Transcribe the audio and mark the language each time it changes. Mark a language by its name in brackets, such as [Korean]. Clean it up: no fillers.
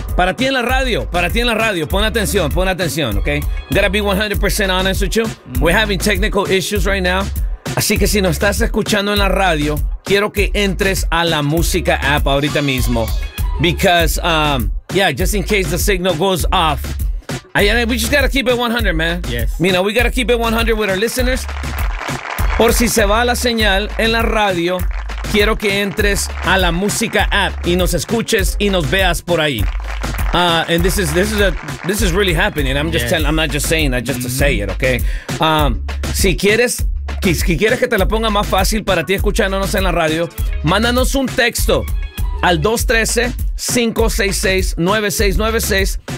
[Spanish] Para ti en la radio, para ti en la radio. Pon atención, ¿ok? [English] Gotta be 100% honest with you. We're having technical issues right now. [Spanish] Así que si nos estás escuchando en la radio, quiero que entres a la música app ahorita mismo. [English] Because, just in case the signal goes off. We just gotta keep it 100, man. Yes. You know, we gotta keep it 100 with our listeners. [Spanish] Por si se va la señal en la radio, quiero que entres a la música app y nos escuches y nos veas por ahí. [English] And this is really happening. I'm not just saying it, okay? [Spanish] Si quieres que te la ponga más fácil para ti escuchándonos en la radio, mándanos un texto al 213-566-9696.